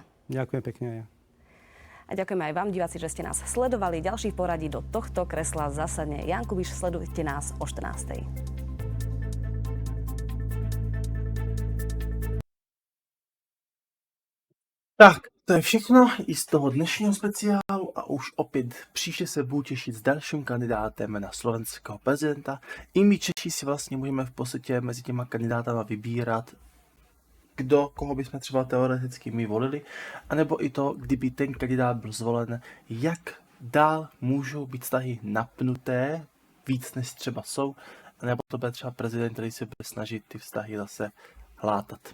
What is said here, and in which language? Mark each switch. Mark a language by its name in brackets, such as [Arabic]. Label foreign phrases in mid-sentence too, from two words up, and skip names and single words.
[Slovak] Ďakujem pekne aj ja. A ďakujeme aj vám, diváci, že ste nás sledovali. Ďalší v poradí do tohto kresla zasadne Ján Kubiš. Sledujte nás o 14:00. Tak, [Czech] to je všechno i z toho dnešního speciálu a už opět příště se budu těšit s dalším kandidátem na slovenského prezidenta. I my Češi si vlastně můžeme v podstatě mezi těma kandidátama vybírat, koho bychom třeba teoreticky my volili, anebo i to, kdyby ten kandidát byl zvolen, jak dál můžou být vztahy napnuté, víc než třeba jsou, nebo to bude třeba prezident, který se bude snažit ty vztahy zase hlátat.